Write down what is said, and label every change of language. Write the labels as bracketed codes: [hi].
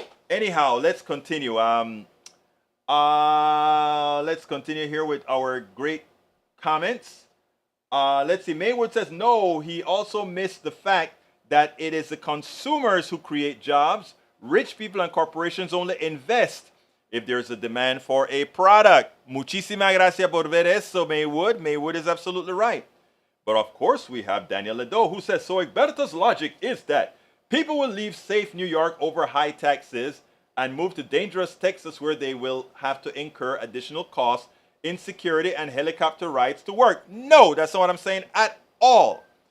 [en] Anyhow, let's continue. Let's continue here with our great comments. Let's see. Maywood says, no, he also missed the fact that it is the consumers who create jobs. Rich people and corporations only invest if there's a demand for a product. [es] Muchísimas gracias por ver eso, Maywood. [en] Maywood is absolutely right. But of course, we have Daniel Ledo, who says, so Egberto's logic is that people will leave safe New York over high taxes and move to dangerous Texas, where they will have to incur additional costs, insecurity, and helicopter rides to work. No, that's not what I'm saying at all.